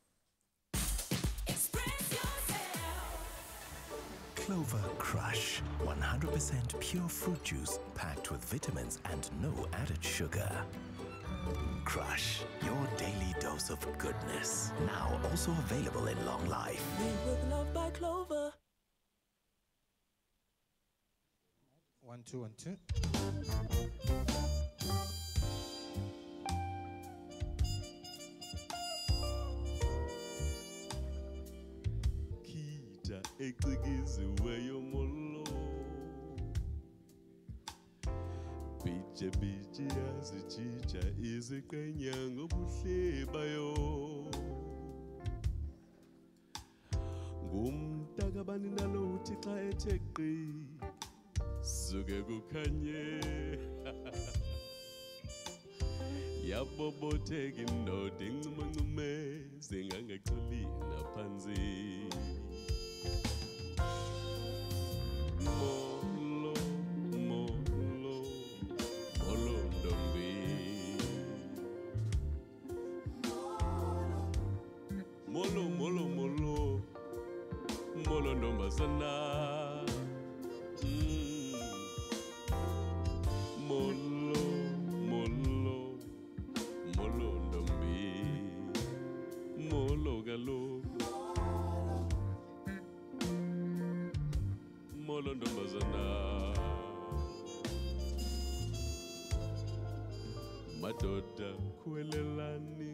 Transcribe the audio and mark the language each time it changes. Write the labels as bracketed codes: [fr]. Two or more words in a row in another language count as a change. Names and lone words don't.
[en] Clover Crush, 100% pure fruit juice packed with vitamins and no added sugar. Crush, your daily dose of goodness. Now also available in long life. Made with love by Clover. 1 2 1 2. [xh] Exigiziweyo molo Biche biche yazichicha iziqenya ngobuhlebayo Ngumntakabani nalo uthi xa ethe qi suke kukhanye Yabobotheka indoda incumancume zingangaqoli naphansi Molo, molo, molo ndombi Molo, molo, molo, molo ndombazana Molo, molo, molo ndombi Molo kaloku Molo ndombazana Madoda khwelelani